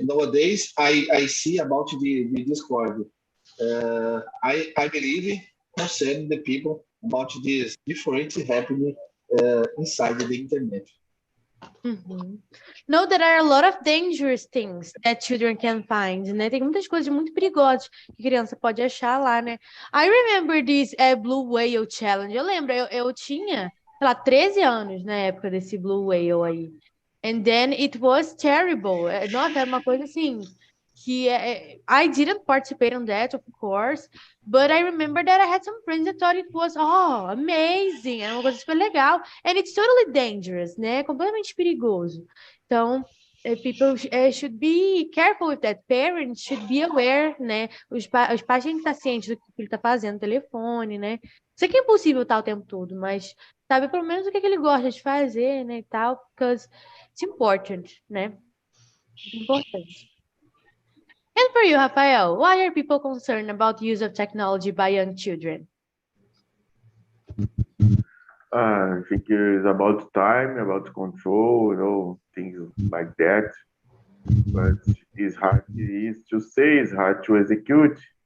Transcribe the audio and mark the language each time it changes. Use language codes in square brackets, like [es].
[en] Nowadays, I see about the Discord. I believe concern the people about this different happening inside the internet. Uhum. No, there are a lot of dangerous things that children can find, né? [pt] Tem muitas coisas muito perigosas que criança pode achar lá, né? [en] I remember this Blue Whale Challenge. [pt] Eu lembro, eu tinha, sei lá, 13 anos na época desse Blue Whale aí. [en] And then it was terrible. [pt] Nossa, era uma coisa assim que [en] I didn't participate on that, of course, but I remember that I had some friends that thought it was amazing, [pt] era uma coisa super legal, [en] and it's totally dangerous, né? [pt] Completamente perigoso. Então, [en] people should be careful with that. Parents should be aware, né? [pt] Os pais têm que estar cientes do que o filho está fazendo no telefone, né? Sei que é impossível estar o tempo todo, mas sabe pelo menos o que ele gosta de fazer, né, e tal, [en] because it's important, [pt] né? Importante. [en] And for you, Rafael, why are people concerned about the use of technology by young children? I think it's about time, about control, things like that. But it's hard to say, it's hard to execute.